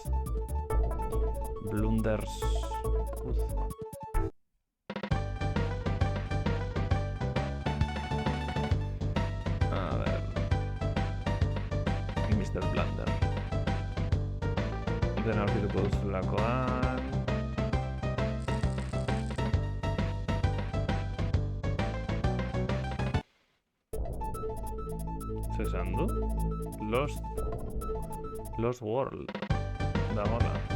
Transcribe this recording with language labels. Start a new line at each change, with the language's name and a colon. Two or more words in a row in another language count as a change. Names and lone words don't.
English: Blunders.
Spanish: A ver.
English: Mr. Blunder.
Basque: Den aurkituko duzulakoan. Zesan du? Lost World dagoela.